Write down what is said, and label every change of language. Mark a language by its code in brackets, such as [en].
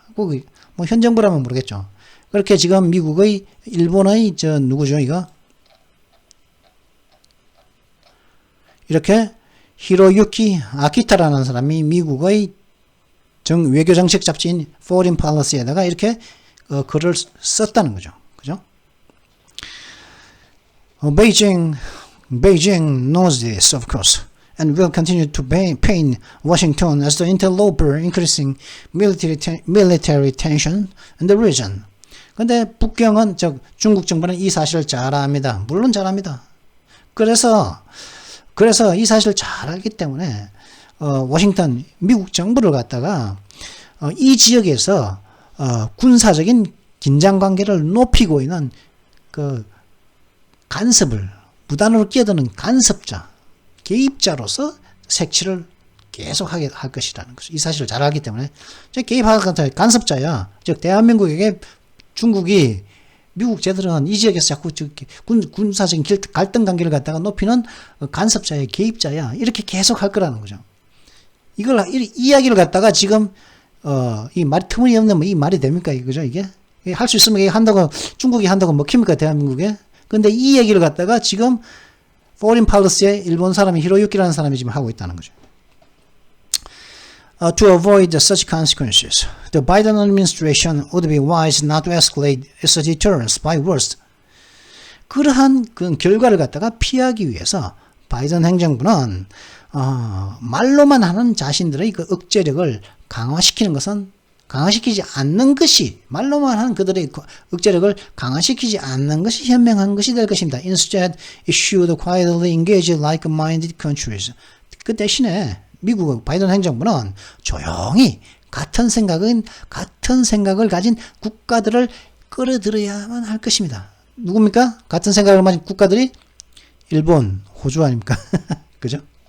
[ko] 뭐 현 정부라면 모르겠죠. 그렇게 지금 미국의 일본의 누구죠 이거? 이렇게 히로유키 아키타라는 사람이 미국의 외교정책 잡지인 Foreign Policy에다가 이렇게 글을 썼다는 거죠. 그죠? [en] Beijing knows this, of course, and will continue to pain Washington as the interloper, increasing military tension in the region. [ko] 근데 북경은 중국 정부는 이 사실을 잘 압니다. 물론 잘 압니다. 그래서 이 사실을 잘 알기 때문에 워싱턴 미국 정부를 갖다가 이 지역에서 군사적인 긴장 관계를 높이고 있는 그 간섭을 무단으로 끼어드는 간섭자, 개입자로서 색칠을 계속하게 할 것이라는 것을 이 사실을 잘 알기 때문에 개입하는 간섭자야. 즉 대한민국에게 중국이 미국 쟤들은 이 지역에서 자꾸 군사적인 갈등 관계를 갖다가 높이는 간섭자의 개입자야. 이렇게 계속 할 거라는 거죠. 이 이야기를 갖다가 지금 이 말이 터무니없는 이 말이 됩니까? 그죠? 이게 할 수 있으면 한다고 중국이 한다고 먹힙니까? 대한민국에? 근데 이 얘기를 갖다가 지금 Foreign Policy의 일본 사람이 히로유키라는 사람이 지금 하고 있다는 거죠. [en] To avoid such consequences, the Biden administration would be wise not to escalate its deterrence by words. [ko] 그러한 그 결과를 갖다가 피하기 위해서 바이든 행정부는 말로만 하는 자신들의 그 억제력을 강화시키지 않는 것이 말로만 하는 그들의 억제력을 강화시키지 않는 것이 현명한 것이 될 것입니다. [en] Instead, it should quietly engage like-minded countries. [ko] 그 대신에 미국 바이든 행정부는 조용히 같은 생각을 가진 국가들을 끌어들여야만 할 것입니다. 누굽니까? 같은 생각을 가진 국가들이 일본, 호주 아닙니까? 그죠?